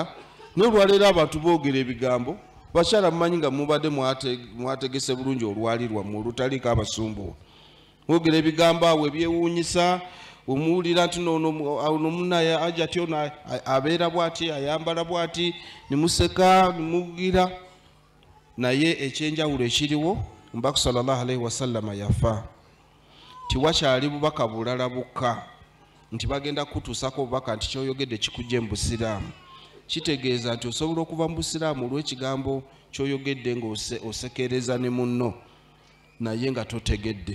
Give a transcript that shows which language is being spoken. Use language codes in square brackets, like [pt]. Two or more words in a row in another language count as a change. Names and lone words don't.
[lg] N'olwaleero abantu boogera ebigambo bakyala mumanyi nga mubadde mwategese bulungi olwali lwammwe olutaliko abasumbuwa. Boogera ebigambo awo ebyewuunyisa omuwulira nti ono munnaye aja atyo abeera bw'ati ayambala bw'ati ne museka ne mugira. Naye ekyenjawulo ekiriwo Omubaka [ar] صلى الله عليه وسلم [lg] yafa. Tiwakyali bubaka bulala bukka nti bagenda kutuusako obubaka nti kyoyogedde kikujje mu busiraamu. Kitegeeza nti osobola okuva mu busiraamu olw'ekigambo kyoyogedde ng'osekereza ne munno naye nga totegedde.